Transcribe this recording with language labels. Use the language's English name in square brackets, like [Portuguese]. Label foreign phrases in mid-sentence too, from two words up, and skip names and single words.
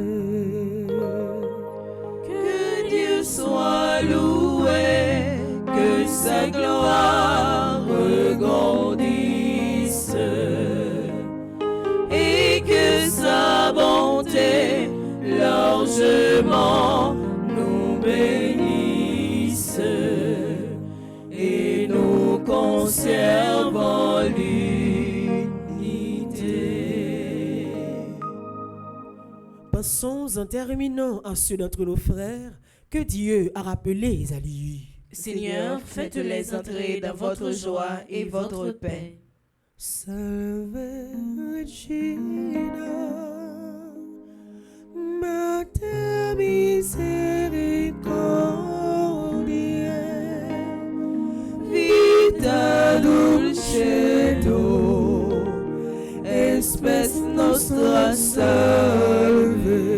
[French] Que Dieu soit loué, que sa gloire grandisse et que sa bonté largement nous bénisse et nous conserve en l'unité. Pensons en terminant à ceux d'entre nos frères que Dieu a rappelés à lui. Seigneur, faites-les entrer dans votre joie et votre paix. [Latin] Salve Regina, Mater misericordiae, Vita dulcedo, espes nostra salve.